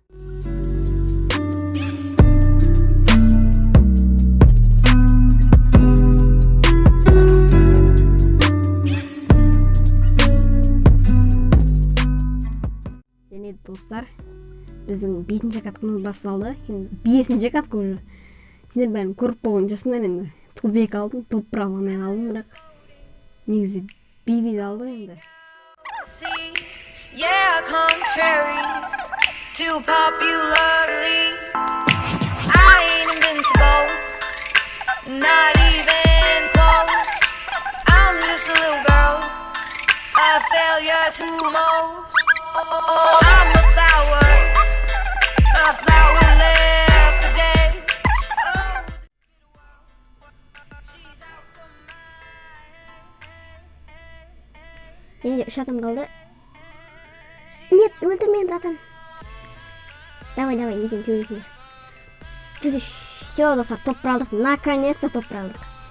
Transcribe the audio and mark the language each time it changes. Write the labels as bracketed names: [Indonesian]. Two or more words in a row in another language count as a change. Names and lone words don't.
[Kazakh] Және достар, біздің 5-ші каткамыз басталды. 5-ші катка уже. Сендер бәрін көріп болған жасындар, енді кубок алдым, топ бравл алмай қалдым, бірақ негізі биби алды енді. [English] Yeah, contrary to popularly, I ain't invincible, not even close. I'm just a little girl, a failure to most. I'm a flower left for dead. [Kazakh] Енді 3 адам қалды. Нет, өлтірмейін, братан. Давай, екен төбесіне. Все, достар, топ бравлдық. Наконец-то топ бравлдық.